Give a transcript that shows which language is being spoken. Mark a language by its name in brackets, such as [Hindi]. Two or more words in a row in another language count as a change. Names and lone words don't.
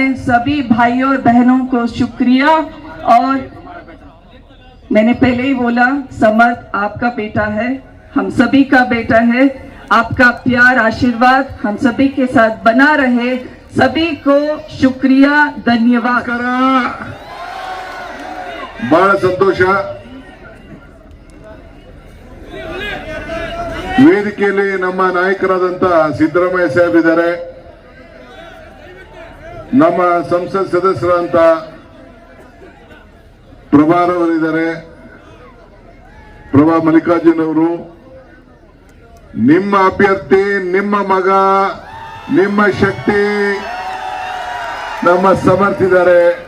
[Hindi] सभी भाइयों और बहनों को शुक्रिया। और मैंने पहले ही बोला, समर्थ आपका बेटा है, हम सभी का बेटा है। आपका प्यार आशीर्वाद हम सभी के साथ बना रहे। सभी को शुक्रिया, धन्यवाद। [Kannada] ಬಹಳ ಸಂತೋಷ. ವೇದಿಕೆಯಲ್ಲಿ ನಮ್ಮ ನಾಯಕರಾದಂತ ಸಿದ್ದರಾಮಯ್ಯ ಸಾಹೇಬ್ ಇದ್ದಾರೆ, ನಮ್ಮ ಸಂಸತ್ ಸದಸ್ಯರಾದಂತ ಪ್ರಭಾರವರಿದ್ದಾರೆ, ಪ್ರಭಾ ಮಲ್ಲಿಕಾರ್ಜುನ್ ಅವರು, ನಿಮ್ಮ ಅಭ್ಯರ್ಥಿ, ನಿಮ್ಮ ಮಗ, ನಿಮ್ಮ ಶಕ್ತಿ ನಮ್ಮ ಸಮರ್ಥಿದ್ದಾರೆ.